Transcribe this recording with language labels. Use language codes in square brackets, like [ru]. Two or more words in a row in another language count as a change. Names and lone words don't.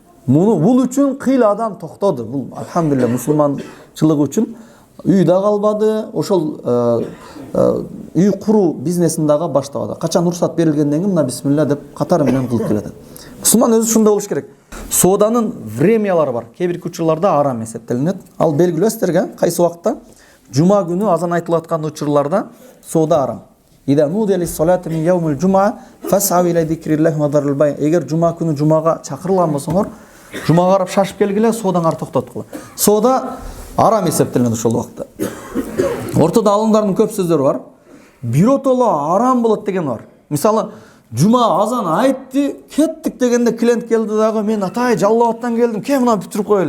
[ky] Бул үчүн кыйла адам токтоду. Бул алхамдулилlah мусулманчылык үчүн үй да калбады, ошол үй куруу бизнесин дагы баштабады. Качан уруксат берилгенден кийин мына бисмилла деп катары менен кылып келет. Мусулман өзү ушундай болуш керек. Сооданын времялары бар. Кейбір учурларда арам эсептелинет. Ал белгилүү силерге кайсы убакта? Жума күнү азан айтылып аткан учурларда соода арам. [ar] إذا نودي للصلاة من يوم الجمعة فاسعوا إلى ذكر الله وذروا البيع. [ky] Эгер жума күнү жумага чакырылган болсоңор, жумага карап шашып келгиле, соодаңарды токтоткула. Соода арам эсептелинет ошол убакта. Ортодо алымдардын көп сөздөрү бар. Биротоло арам болот деген бар. Мисалы, жума азан айтты, кеттик дегенде клиент келди дагы, мен атай Жалал-Абадтан келдим, кем мына бүтүрүп коелу.